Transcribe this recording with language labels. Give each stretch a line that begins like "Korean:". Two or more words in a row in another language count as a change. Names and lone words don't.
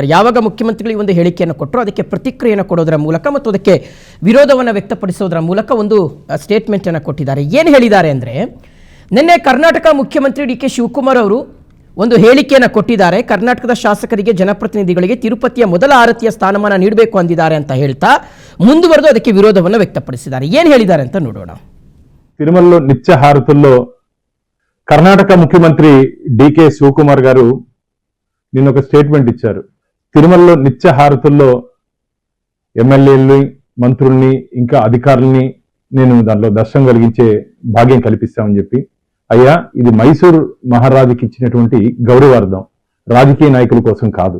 Kannada: ಯಾವಾಗ ಮುಖ್ಯಮಂತ್ರಿಗಳು ಒಂದು ಹೇಳಿಕೆಯನ್ನು ಕೊಟ್ಟರು ಅದಕ್ಕೆ ಪ್ರತಿಕ್ರಿಯೆಯನ್ನು ಕೊಡೋದರ ಮೂಲಕ ಮತ್ತು ಅದಕ್ಕೆ ವಿರೋಧವನ್ನು ವ್ಯಕ್ತಪಡಿಸೋದರ ಮೂಲಕ ಒಂದು ಸ್ಟೇಟ್ಮೆಂಟ್ ಅನ್ನು ಕೊಟ್ಟಿದ್ದಾರೆ. ಏನು ಹೇಳಿದ್ದಾರೆ ಅಂದರೆ, ನಿನ್ನೆ ಕರ್ನಾಟಕ ಮುಖ್ಯಮಂತ್ರಿ ಡಿಕೆ ಶಿವಕುಮಾರ್ ಅವರು ಒಂದು ಹೇಳಿಕೆಯನ್ನು ಕೊಟ್ಟಿದ್ದಾರೆ. ಕರ್ನಾಟಕದ ಶಾಸಕರಿಗೆ, ಜನಪ್ರತಿನಿಧಿಗಳಿಗೆ ತಿರುಪತಿಯ ಮೊದಲ ಆರತಿಯ ಸ್ಥಾನಮಾನ ನೀಡಬೇಕು ಅಂದಿದ್ದಾರೆ ಅಂತ ಹೇಳ್ತಾ ಮುಂದುವರೆದು ಅದಕ್ಕೆ ವಿರೋಧವನ್ನು ವ್ಯಕ್ತಪಡಿಸಿದ್ದಾರೆ. ಏನು ಹೇಳಿದ್ದಾರೆ ಅಂತ ನೋಡೋಣ.
Telugu: తిరుమలలో నిత్య హారతుల్లో కర్ణాటక ముఖ్యమంత్రి డికే శివకుమార్ గారు నిన్న ఒక స్టేట్మెంట్ ఇచ్చారు. తిరుమలలో నిత్య హారతుల్లో ఎమ్మెల్యేలని, మంత్రుల్ని, ఇంకా అధికారుల్ని నేను దాంట్లో దర్శనం కలిగించే భాగ్యం కల్పిస్తామని చెప్పి, అయ్యా ఇది మైసూర్ మహారాజుకి ఇచ్చినటువంటి గౌరవార్థం, రాజకీయ నాయకుల కోసం కాదు.